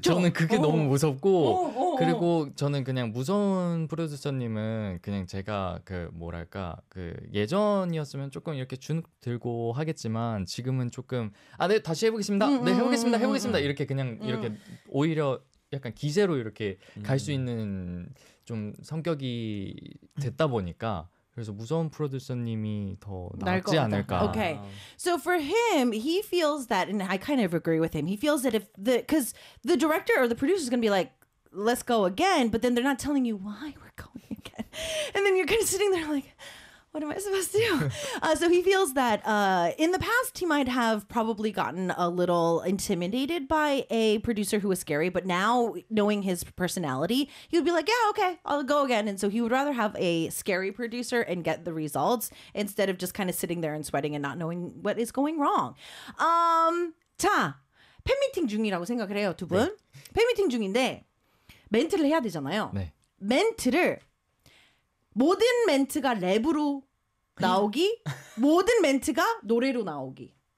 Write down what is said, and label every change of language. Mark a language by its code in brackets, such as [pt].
[ko] 저는 그게 너무 무섭고 그리고 저는 그냥 무서운 프로듀서님은 그냥 제가 그 뭐랄까 그 예전이었으면 조금 이렇게 주눅 들고 하겠지만 지금은 조금 아, 네, 다시 해보겠습니다. 네, 해보겠습니다. 해보겠습니다. 이렇게 그냥 이렇게 오히려 약간 기세로 이렇게 갈 수 있는 좀 성격이 됐다 보니까 그래서 무서운 프로듀서님이 더 낫지 않을까. [en] Okay. So for him, he feels that, and I kind of agree with him, he feels that if the, because the director or the producer is going to be like, let's go again, but then they're not telling you why we're going again. And then you're kind of sitting there like, what am I supposed to do? So he feels that in the past, he might have probably gotten a little intimidated by a producer who was scary. But now, knowing his personality, he would be like, yeah, okay, I'll go again. And so he would rather have a scary producer and get the results instead of just kind of sitting there and sweating and not knowing what is going wrong. [ko] 자, 팬미팅 중이라고 생각을 해요, 두 분. 네. 팬미팅 중인데 멘트를 해야 되잖아요. 네. 멘트를. 모든 멘트가 랩으로 나오기, 모든 멘트가 노래로 나오기.